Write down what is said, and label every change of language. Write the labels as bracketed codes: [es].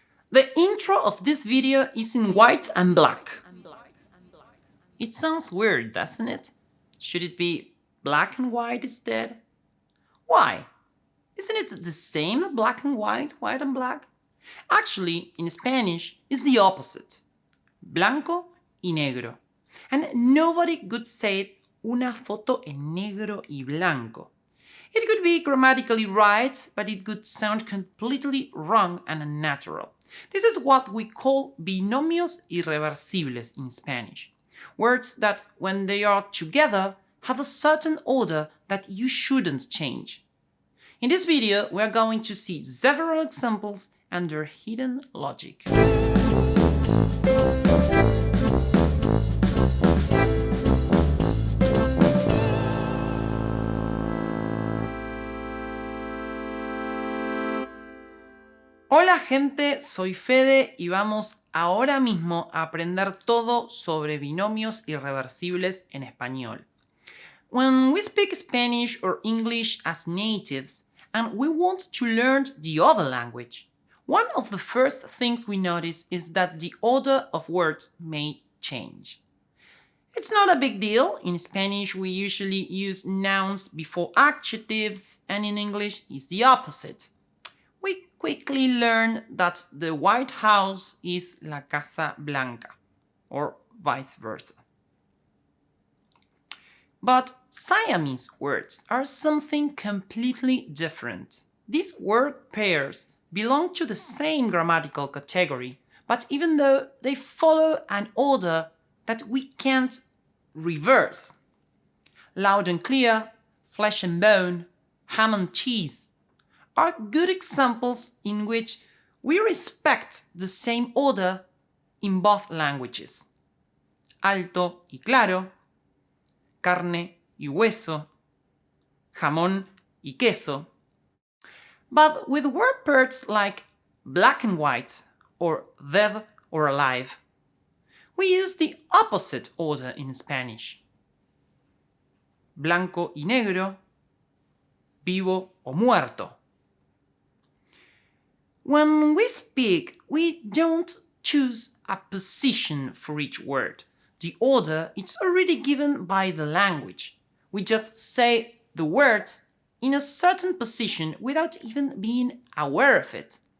[en] The intro of this video is in white and black. It sounds weird, doesn't it? Should it be black and white instead? Why? Isn't it the same, black and white and black? Actually, in Spanish, it's the opposite. [es] Blanco y negro. [en] And nobody could say [es] una foto en negro y blanco. [en] It could be grammatically right, but it could sound completely wrong and unnatural. This is what we call binomios irreversibles in Spanish. Words that, when they are together, have a certain order that you shouldn't change. In this video, we are going to see several examples and their hidden logic. [es] Hola gente, soy Fede y vamos ahora mismo a aprender todo sobre binomios irreversibles en español. [en] When we speak Spanish or English as natives and we want to learn the other language, one of the first things we notice is that the order of words may change. It's not a big deal. In Spanish, we usually use nouns before adjectives, and in English, it's the opposite. We quickly learn that the White House is la Casa Blanca, or vice versa. But Siamese words are something completely different. These word pairs belong to the same grammatical category, but even though they follow an order that we can't reverse. Loud and clear, flesh and bone, ham and cheese are good examples in which we respect the same order in both languages. [es] Alto y claro, carne y hueso, jamón y queso. [en] But with word pairs like black and white or dead or alive, we use the opposite order in Spanish. [es] Blanco y negro, vivo o muerto. [en] When we speak, we don't choose a position for each word. The order is already given by the language. We just say the words in a certain position without even being aware of it.